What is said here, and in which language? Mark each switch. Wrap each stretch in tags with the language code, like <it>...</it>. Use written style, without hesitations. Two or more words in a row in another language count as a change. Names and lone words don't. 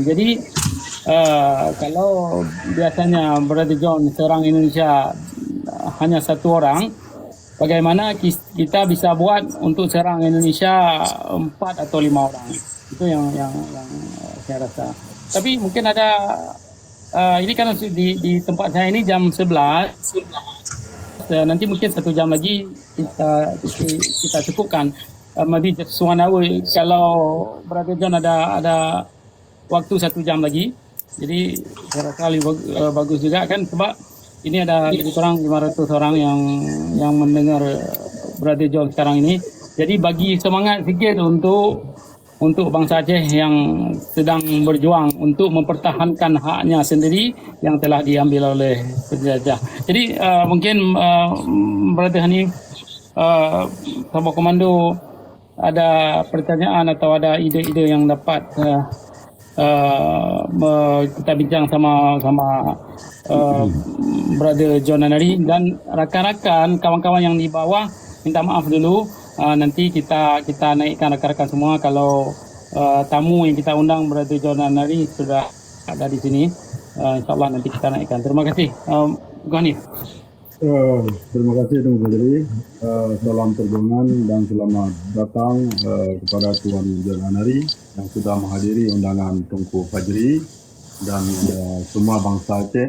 <id>Jadi kalau biasanya Brother John serang Indonesia hanya satu orang, bagaimana kita bisa buat untuk serang Indonesia 4 atau 5 orang? Itu yang saya rasa. Tapi mungkin ada ini kan di tempat saya ini jam 11. Nanti mungkin 1 jam lagi kita cukupkan.</id> <en>Maybe just 1 hour.</en> <id>Kalau Brother John ada waktu 1 jam lagi. Jadi saya rasa lebih bagus juga kan, sebab ini ada lebih kurang 500 orang yang mendengar Brother John sekarang ini. Jadi bagi semangat sikit untuk bangsa Aceh yang sedang berjuang untuk mempertahankan haknya sendiri yang telah diambil oleh penjajah. Jadi mungkin Brother Hanif, Sabah Komando ada pertanyaan atau ada ide-ide yang dapat kita bincang sama Brother John Anari dan rakan-rakan kawan-kawan yang di bawah, minta maaf dulu. Nanti kita naikkan rakan-rakan semua kalau tamu yang kita undang Brother John Anari sudah ada di sini. InsyaAllah nanti kita naikkan. Terima kasih. Hanif. Terima kasih Tuan Fajri. Salam perjuangan dan selamat datang kepada Tuan John Anari yang sudah menghadiri undangan Tunku Fajri dan semua bangsa Aceh.</id>